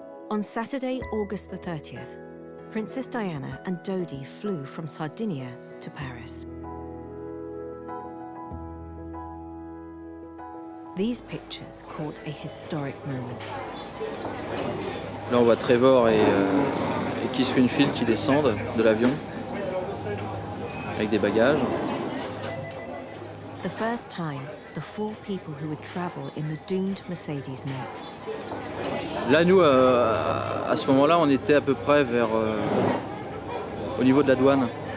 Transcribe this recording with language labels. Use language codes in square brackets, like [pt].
[en] On Saturday, August the 30th, Princess Diana and Dodi flew from Sardinia to Paris. These pictures caught a historic moment. [fr] Là, on voit Trevor et Keith Winfield qui descendent de l'avion avec des bagages. [en] The first time the four people who would travel in the doomed Mercedes met. [fr] Là, nous, à ce moment-là, on était à peu près vers au niveau de la douane.